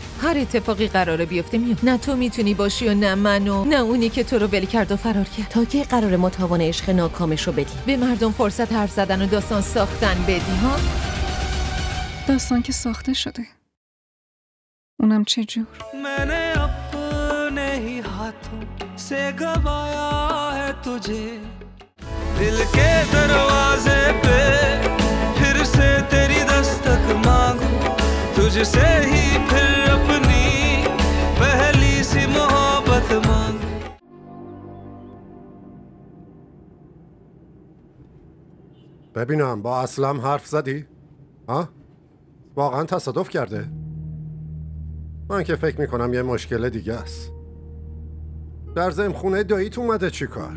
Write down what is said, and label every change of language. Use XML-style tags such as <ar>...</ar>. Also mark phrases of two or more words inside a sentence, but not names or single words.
<fa>هر اتفاقی قراره بیفته میاد. نه تو میتونی باشی و نه من و نه اونی که تو رو ول کرد و فرار کرد. تا که قراره ما تاوان عشق ناکامش رو بدیم؟ به مردم فرصت حرف زدن و داستان ساختن بدی ها؟ داستان که ساخته شده، اونم چجور؟</fa> <hi>मैंने अपने ही हाथों से गवाया है तुझे दिल के दरवाजे पे फिर से तेरी दस्तक मांगू तुझसे ही फिर अपनी पहली सी मोहब्बत मांगू</hi> <fa>ببینم با اسلم حرف زدی؟ ها؟ واقعا تصادف کرده؟ من که فکر میکنم یه مشکل دیگه است. در ضمن خونه داییت اومده چی کار؟</fa>